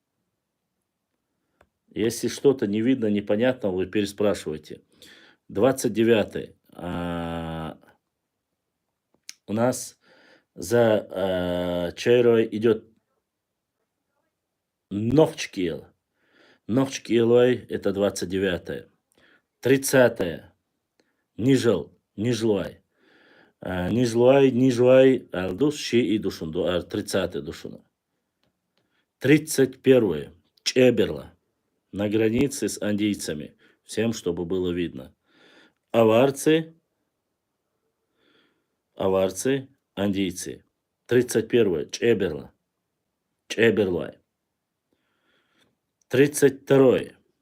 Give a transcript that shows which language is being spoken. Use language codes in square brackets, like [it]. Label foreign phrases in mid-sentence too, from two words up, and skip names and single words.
[ru] Если что-то не видно, непонятно, вы переспрашиваете. 29. У нас за Чайруай идет Нохчкил. Нохчкилой это 29. 30. Нижел. Нижлуай. Нижлуай, Нижлуай, Алдус, Ши и Душунду. 30 Душуна. 31. Чеберла. На границе с андийцами. Всем, чтобы было видно. Аварцы, андийцы. 31. Чеберла. Чеберлай. 32.